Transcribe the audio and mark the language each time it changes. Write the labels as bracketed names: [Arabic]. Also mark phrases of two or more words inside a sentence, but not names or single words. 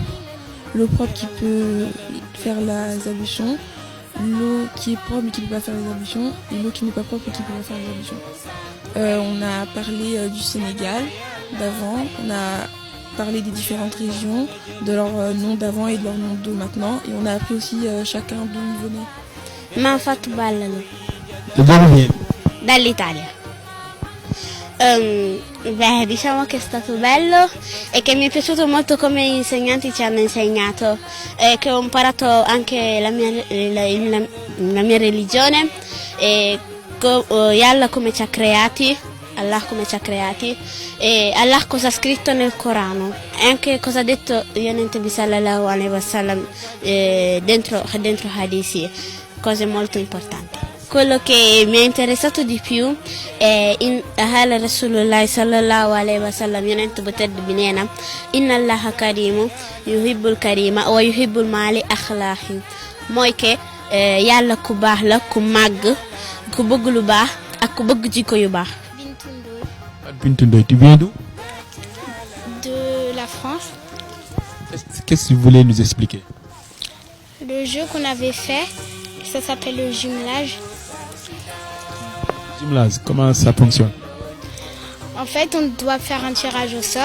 [French] L'eau propre qui peut faire les ablutions, l'eau qui est propre mais qui ne peut pas faire les ablutions, et l'eau qui n'est pas propre et qui ne peut pas faire les ablutions. On a parlé du Sénégal d'avant, on a parlé des différentes régions, de leur nom d'avant et de leur nom de maintenant, et on a appris aussi chacun d'où ils venaient. Manfatou Ballano. [Italian] Dall'Italia. Diciamo che è stato bello e che mi è piaciuto molto come gli insegnanti ci hanno insegnato, che ho imparato anche la mia religione e Allah come ci ha creati, e Allah cosa ha scritto nel Corano e anche cosa ha detto [Wolof] Yonent bi [Arabic] صلى الله عليه وسلم [Italian] dentro hadithi, cose molto importanti. Quello che mi è interessato di più è in [Arabic] قال رسول الله صلى الله عليه وسلم [Wolof] Yonent bu tedd bi nee na [Arabic] إن الله كريم يحب الكريم ويحب معالي الأخلاق, [Wolof] mooy que yàlla ku baax la, ku màgg, ku bëgg lu baax ak ku bëgg jikko yu baax. [French] Bintou Ndoye, tu viens d'où? De la France. Qu'est-ce que vous voulez nous expliquer? Le jeu qu'on avait fait, ça s'appelle le jumelage. Jumelage, comment ça fonctionne? En fait, on doit faire un tirage au sort.